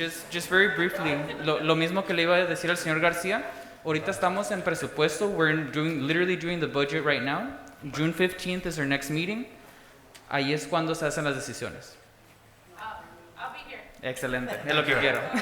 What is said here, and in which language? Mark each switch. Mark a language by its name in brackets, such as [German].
[English] Just very briefly, [Spanish] lo mismo que le iba a decir al señor García. Ahorita estamos en presupuesto. [English] We're literally doing the budget right now. June 15th is our next meeting. [Spanish] Ahí es cuando se hacen las decisiones. [English] I'll be here. [Spanish] Excelente, es lo que quiero.